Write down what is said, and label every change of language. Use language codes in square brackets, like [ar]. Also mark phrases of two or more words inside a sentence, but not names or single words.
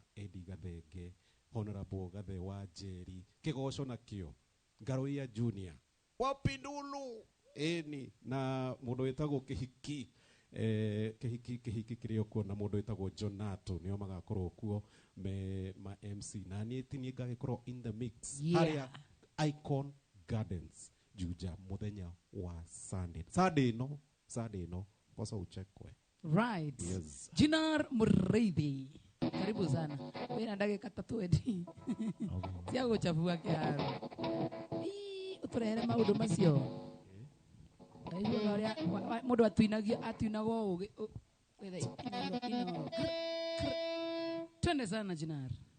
[ki] Eddie Gathenge, Honorable Gathe wa Njeri, Kigoco nakio, Ngaroia Junior, Wapindulu, eni na mundu witagwo Kihiki. Kihiki kirio kuo na mundu witagwo Jonato nio magakorwo kuo ma MC na ni tini gagikorwo [en] in the mix [ki] haria Icon Gardens Juja muthenya wa Sunday no posa uchekwe. [en] Right. Yes. [sw] Jinar Mureithi. Karibu sana. Wewe ndagika 3 edi. [ki] Tia guchafua kiaro. Uturehere maundu macio. Ndio oria mundu atuinago ugi. [sw] Twende sana Jinar.